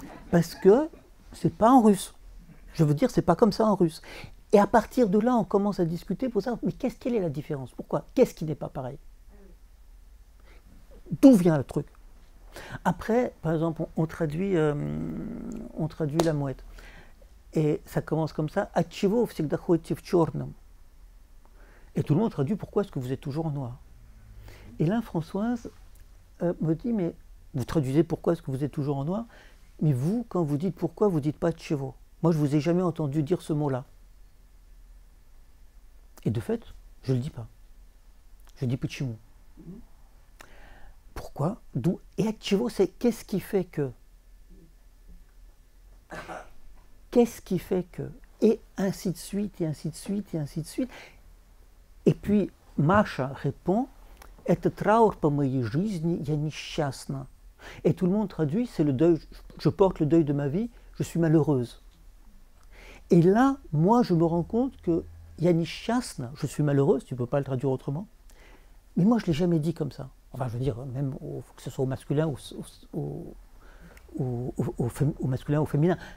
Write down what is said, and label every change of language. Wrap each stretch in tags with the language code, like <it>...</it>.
<fr>Parce que c'est pas en russe. Je veux dire, c'est pas comme ça en russe. Et à partir de là, on commence à discuter pour savoir, mais quelle est la différence? Pourquoi? Qu'est-ce qui n'est pas pareil? D'où vient le truc? Après, par exemple, on traduit la mouette. Et ça commence comme ça.</fr> <ru>Отчего всегда ходите в черном?</ru> <fr>Et tout le monde traduit, pourquoi est-ce que vous êtes toujours en noir? Et là, Françoise me dit, mais vous traduisez pourquoi est-ce que vous êtes toujours en noir, mais vous, quand vous dites pourquoi, vous ne dites pas отчего. Moi, je ne vous ai jamais entendu dire ce mot-là. Et de fait, je ne le dis pas. Je dis почему. Pourquoi? D'où? Et отчего, c'est qu'est-ce qui fait que? Qu'est-ce qui fait que? Et ainsi de suite, et ainsi de suite, et ainsi de suite. Et puis,</fr> <ru>Маша</ru> <fr>répond,</fr> <ru>это траур по моей жизни, я несчастна.</ru> <fr>Et tout le monde traduit, c'est le deuil, je porte le deuil de ma vie, je suis malheureuse. Et là, moi, je me rends compte que</fr> <ru>я несчастна,</ru> <fr>je suis malheureuse, tu ne peux pas le traduire autrement. Mais moi, je ne l'ai jamais dit comme ça. Enfin, je veux dire, même que ce soit au masculin ou au masculin ou au féminin.</fr>